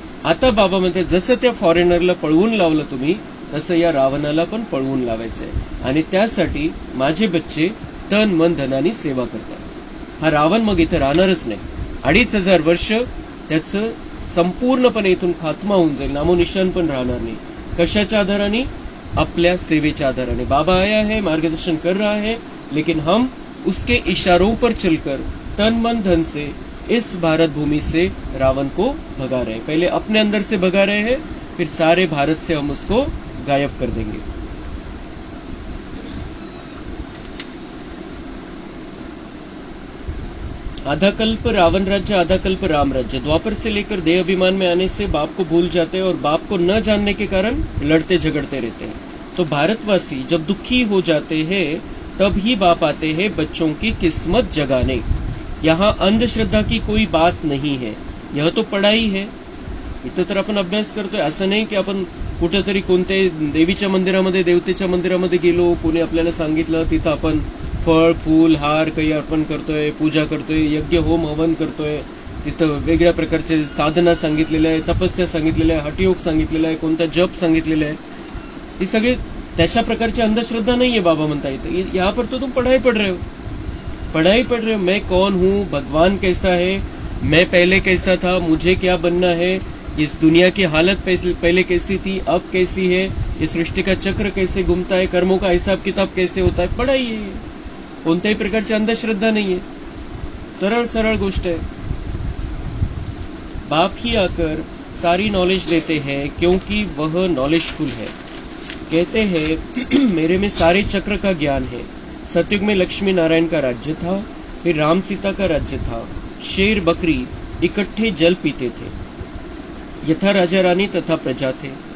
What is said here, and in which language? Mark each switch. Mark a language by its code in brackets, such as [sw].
[mr] आता बाबा म्हणते जसं त्या फॉरेनरला पळवून लावलं तुम्ही, तसं या रावणाला पण पळवून लावायचंय. आणि त्यासाठी माझे बच्चे तन मन धनानी सेवा करतात. हा रावण मग इथं राहणारच नाही. 2500 वर्ष त्याचं संपूर्णपणे इथून खात्मा होऊन जाईल, नामोनिशान पण राहणार नाही. कशाच्या आधाराने? अपल्या सेवेच्या आधाराने. [hi] बाबा आया है, मार्गदर्शन कर रहा है, लेकिन हम उसके इशारों पर चलकर तन मन धन से इस भारत भूमि से रावण को भगा रहे हैं. पहले अपने अंदर से भगा रहे हैं, फिर सारे भारत से हम उसको गायब कर देंगे. आधा कल्प रावण राज्य, आधा कल्प राम राज्य. द्वापर से लेकर देह अभिमान में आने से बाप को भूल जाते हैं और बाप को न जानने के कारण लड़ते झगड़ते रहते हैं. तो भारतवासी जब दुखी हो जाते हैं तब ही बाप आते हैं बच्चों की किस्मत जगाने. यहाँ अंधश्रद्धा की कोई बात नहीं है, यह तो पढ़ाई है. [mr] इथं तर आपण अभ्यास करतोय. असं नाही की आपण कुठेतरी कोणत्या देवीच्या मंदिरामध्ये, देवतेच्या मंदिरामध्ये गेलो, कोणी आपल्याला सांगितलं, तिथं आपण फळ फूल हार काही अर्पण करतोय, पूजा करतोय, यज्ञ होम हवन करतोय. तिथं वेगळ्या प्रकारचे साधना सांगितलेल्या आहे, तपस्या सांगितलेल्या आहे, हठयोग सांगितलेला आहे, कोणता जप सांगितलेला आहे. ही सगळी त्याच्या प्रकारची अंधश्रद्धा नाहीये. बाबा म्हणता येतं [hi] यहाँ पर तो तुम पढ़ाई पढ़ रहे हो, पढ़ाई पढ़ रहे हो. मैं कौन हूँ, भगवान कैसा है, मैं पहले कैसा था, मुझे क्या बनना है, इस दुनिया की हालत पहले कैसी थी, अब कैसी है, इस सृष्टि का चक्र कैसे घूमता है, कर्मों का हिसाब किताब कैसे होता है, पढ़ाई है. [mr] कोणत्याही प्रकारची अंधश्रद्धा नाहीये, सरळ सरळ गोष्ट है. [hi] बाप ही आकर सारी नॉलेज देते हैं क्योंकि वह नॉलेजफुल है. कहते हैं मेरे में सारे चक्र का ज्ञान है. सतयुग में लक्ष्मी नारायण का राज्य था, फिर राम सीता का राज्य था. शेर बकरी इकट्ठे जल पीते थे. यथा राजा रानी तथा प्रजा थे.